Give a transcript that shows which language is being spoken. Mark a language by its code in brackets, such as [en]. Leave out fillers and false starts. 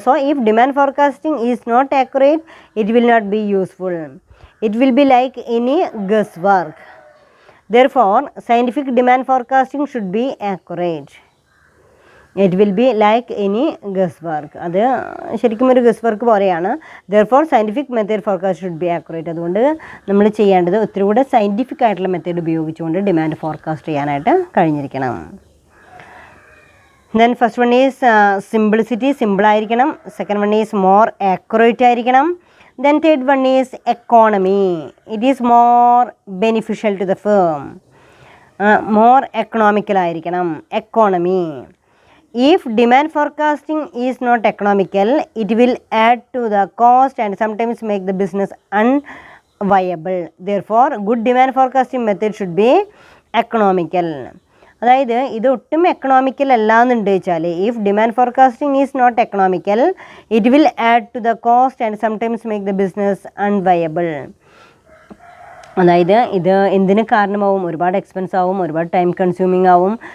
[en] So if demand forecasting is not accurate it will not be useful. It will be like any guesswork. Therefore, scientific demand forecasting should be accurate. It will be like any guesswork. [ml] അത് ശരിക്കും ഒരു guess work പോലെയാണ്. [en] Therefore, scientific method forecast should be accurate. [ml] അതുകൊണ്ട് നമ്മൾ ചെയ്യേണ്ടത് ഒത്തിരി കൂടെ scientific ആയിട്ടുള്ള മെത്തേഡ് ഉപയോഗിച്ചുകൊണ്ട് ഡിമാൻഡ് ഫോർകാസ്റ്റ് ചെയ്യാനായിട്ട് കഴിഞ്ഞിരിക്കണം. [en] Then first one is simplicity, [ml] simple ആയിരിക്കണം. [en] Second one is more accurate ആയിരിക്കണം. Then third one is economy. It is more beneficial to the firm. More economical ആയിരിക്കണം. Economy. If demand forecasting is not economical, it will add to the cost and sometimes make the business unviable. Therefore, good demand forecasting method should be economical. [ml] അതായത് ഇത് ഒട്ടും economical അല്ല എന്നുണ്ട് വെച്ചാൽ [en] If demand forecasting is not economical it will add to the cost and sometimes make the business unviable. [ml] അതായത് ഇത് എന്തിന് കാരണമാവും? ഒരുപാട് എക്സ്പെൻസ് ആവും, ഒരുപാട് ടൈം കൺസ്യൂമിങ് ആവും.